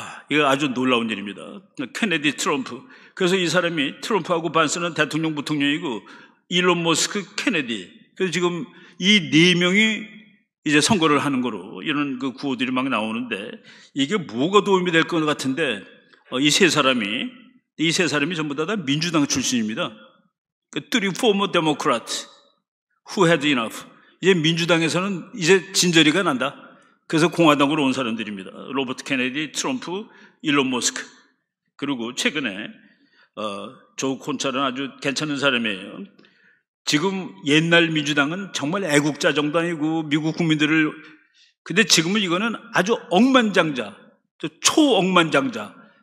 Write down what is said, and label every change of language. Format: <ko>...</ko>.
<ko>이거 아주 놀라운 일입니다. 케네디 트럼프. 그래서 이 사람이 트럼프하고 반스는 대통령 부통령이고 일론 머스크 케네디. 그래서 지금 이 네 명이 이제 선거를 하는 거로 이런 그 구호들이 막 나오는데 이게 뭐가 도움이 될 것 같은데 이 세 사람이 전부 다 민주당 출신입니다.</ko> <en>Three former Democrats who had enough.</en> <ko>이제 민주당에서는 이제 진저리가 난다. 그래서 공화당으로 온 사람들입니다. 로버트 케네디, 트럼프, 일론 머스크. 그리고 최근에 조 콘차는 아주 괜찮은 사람이에요. 지금 옛날 민주당은 정말 애국자 정도 아니고 미국 국민들을, 근데 지금은 이거는 아주 억만장자, 초억만장자.</ko>